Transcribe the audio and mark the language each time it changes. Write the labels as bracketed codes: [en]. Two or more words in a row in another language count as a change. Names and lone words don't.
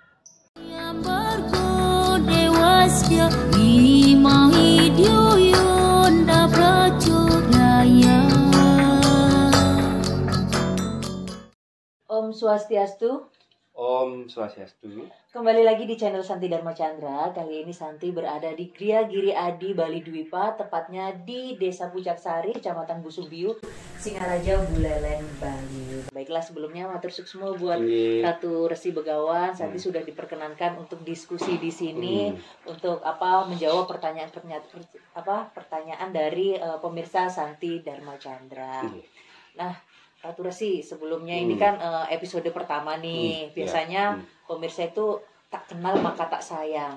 [ban] Om Swastiastu. Om Swastiastu. [id] Kembali lagi di channel Santi Dharma Chandra. Kali ini Santi berada di Gria Giri Adi, Bali Dwipa, tepatnya di Desa Puncak Sari, Kecamatan Busubiu, Singaraja, Buleleng, Bali. Baiklah, sebelumnya [ban] matur suksma [id] buat Ratu Resi Begawan. Santi sudah diperkenankan untuk diskusi di sini untuk menjawab pertanyaan dari pemirsa Santi Dharma Chandra. Nah, Ratu Resi, sebelumnya ini kan episode pertama nih. Biasanya pemirsa itu tak kenal maka tak sayang.